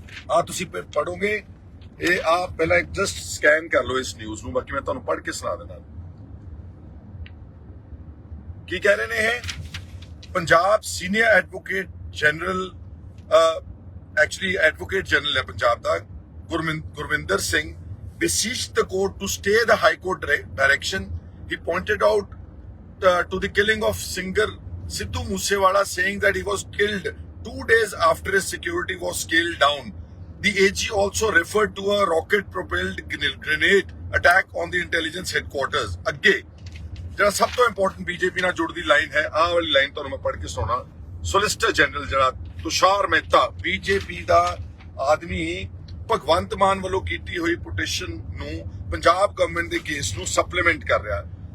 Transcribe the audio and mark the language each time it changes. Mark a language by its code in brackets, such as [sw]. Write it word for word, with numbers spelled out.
[pa] ਆ ਤੁਸੀਂ ਪ- ਪੜ੍ਹੋਗੇ ਇਹ, ਆ ਪਹਿਲਾਂ ਇੱਕ ਜਸਟ ਸਕੈਨ ਕਰ ਲਓ ਇਸ ਨਿਊਜ਼ ਨੂੰ, ਬਾਕੀ ਮੈਂ ਤੁਹਾਨੂੰ ਪੜ੍ਹ ਕੇ ਸੁਣਾ ਦਿੰਦਾ ਕੀ ਕਹਿ ਰਹੇ ਨੇ ਇਹ। Punjab senior advocate general, actually advocate general ਹੈ ਪੰਜਾਬ ਦਾ, ਗੁਰਮਿੰ- Gurvinder Singh [en] beseeched the court to stay the high court dire- direction. He pointed out uh, to the killing of singer Sidhu Moosewala, saying that he was killed two days after his security was scaled down. The A G also referred to a rocket propelled grenade attack on the intelligence headquarters. [pa] ਅੱਗੇ ਜਿਹੜਾ ਸਭ ਤੋਂ important BJP ਨਾਲ ਜੁੜਦੀ line ਹੈ, ਆਹ ਵਾਲੀ line ਤੁਹਾਨੂੰ ਮੈਂ ਪੜ੍ਹ ਕੇ ਸੁਣਾਉਣਾ। ਸੋਲਿਸਟਰ ਜਨਰਲ ਜਿਹੜਾ ਤੁਸ਼ਾਰ ਮਹਿਤਾ, ਬੀਜੇਪੀ ਦਾ ਆਦਮੀ, ਭਗਵੰਤ ਮਾਨ ਵੱਲੋਂ ਕੀਤੀ ਹੋਈ ਪਟੀਸ਼ਨ ਨੂੰ ਪੰਜਾਬ ਗਵਰਨਮੈਂਟ ਦੇ ਕੇਸ ਨੂੰ ਸਪਲੀਮੈਂਟ ਕਰ ਰਿਹਾ ਹੈ।